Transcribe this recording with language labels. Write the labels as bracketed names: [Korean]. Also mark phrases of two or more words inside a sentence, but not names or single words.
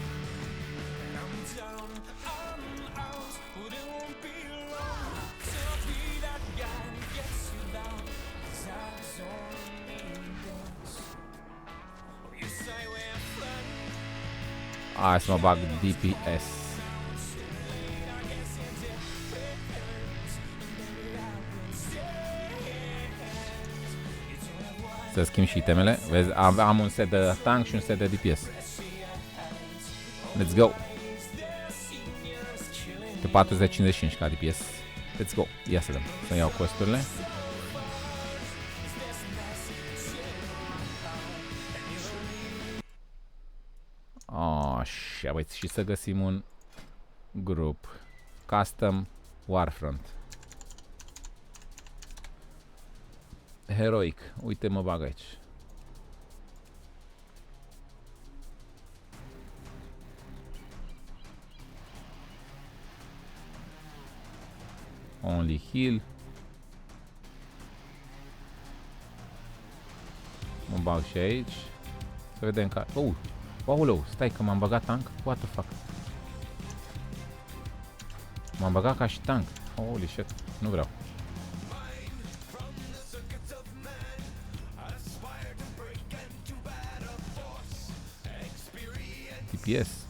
[Romanian] Hai să mă bag DPS. Să schimb și itemele. Vezi, am un set de tank și un set de DPS. [English] Let's go. [Romanian] Pe 455 ca DPS. [English] Let's go. [Romanian] Ia să dăm. Să iau costurile. Așa, băieți, și să găsim un grup. Custom Warfront. Heroic. Uite, mă bag aici. [English] Only heal. [Romanian] Mă bag și aici. Să vedem că... Aoleu, stai că m-am băgat tank. [English] What the fuck? [Romanian] M-am băgat ca și tank. [English] Holy shit, [Romanian] nu vreau. DPS.